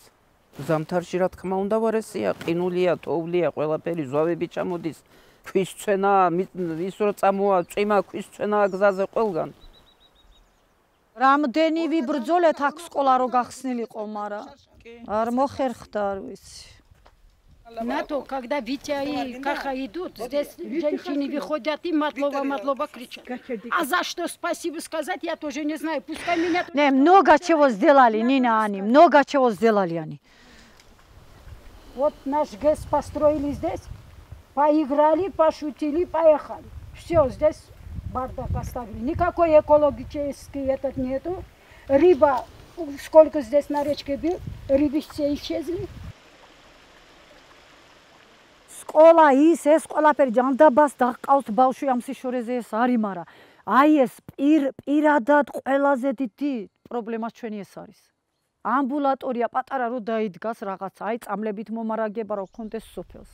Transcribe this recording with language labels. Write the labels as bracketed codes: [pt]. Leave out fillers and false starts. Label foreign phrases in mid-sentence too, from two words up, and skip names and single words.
[ka] ზამთარში რა თქმა უნდა ვარესია, ყინულია, თოვლია, ყველაფერი ზვავები ჩამოდის, ქვის წვენა, ის რო წამოა, წვიმა ქვის წვენა გზაზე ყველგან. რამდენი ვიბრძოლეთ აქ სკოლა რო გახსნილიყო, მაგრამ არ მოხერხდა, არ ვიცი. [ru] На то, когда Витя и Каха идут, здесь женщины выходят и матлова кричат. А за что спасибо сказать, я тоже не знаю. Пускай меня... Не, много чего сделали, Нина, они, много чего сделали они. Вот наш ГЭС построили здесь, поиграли, пошутили, поехали. Все, здесь бардак оставили. Никакой экологический этот нету. Рыба, сколько здесь на речке был, рыбы все исчезли. [ka] სკოლა ის ეს ყველაფერი ჯანდაბას დაყავს ბავშვი ამ სიშორეზე ეს არის, მაგრამ აი ეს პირადად ყველაზე დიდი პრობლემა ჩვენი ეს არის. ამბულატორია პატარა რო დაიდგას რაღაცა, აი წამლებით მომარაგება რო კონდეს სოფელს.